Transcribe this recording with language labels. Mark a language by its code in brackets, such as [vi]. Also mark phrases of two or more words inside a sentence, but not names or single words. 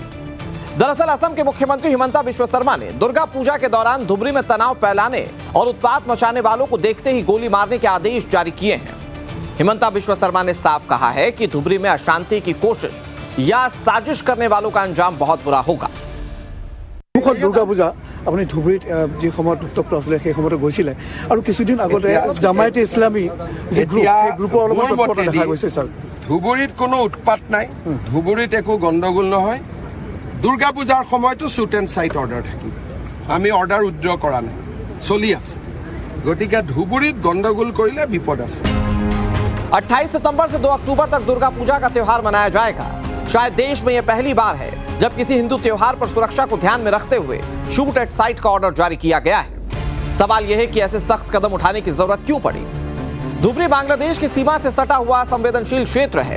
[hi] दरअसल असम के मुख्यमंत्री हिमंता बिश्व शर्मा ने दुर्गा पूजा के दौरान धुबरी में तनाव फैलाने और उत्पात मचाने वालों को देखते ही गोली मारने के आदेश जारी किए हैं। हिमंता बिश्व शर्मा ने साफ कहा है कि धुबरी में अशांति की कोशिश या साजिश करने वालों का अंजाम बहुत बुरा होगा। [as] দুৰ্গা পূজা আপুনি ধুবুৰীত যি সময়ত উত্তপ্ত আছিলে সেই সময়তে গৈছিলে আৰু কিছুদিন আগতে জামায়াতে ইছলামী যি গ্ৰুপৰ অলপমান তৎপৰতা দেখা গৈছে। স্যাৰ, ধুবুৰীত কোনো উৎপাত নাই, ধুবুৰীত একো গণ্ডগোল নহয়। দুৰ্গা পূজাৰ সময়তো [en] shoot and sight order [as] থাকিব, আমি [en] order withdraw [as] কৰা নাই, চলি আছে। গতিকে ধুবুৰীত গণ্ডগোল কৰিলে বিপদ আছে। [hi] 28 सितंबर से 2 अक्टूबर तक दुर्गा पूजा का त्योहार मनाया जाएगा। शायद देश में यह पहली बार है जब किसी हिंदू त्योहार पर सुरक्षा को ध्यान में रखते हुए [en] shoot at sight [hi] का ऑर्डर जारी किया गया है। सवाल यह है कि ऐसे सख्त कदम उठाने की जरूरत क्यों पड़ी। धुबरी बांग्लादेश की सीमा से सटा हुआ संवेदनशील क्षेत्र है।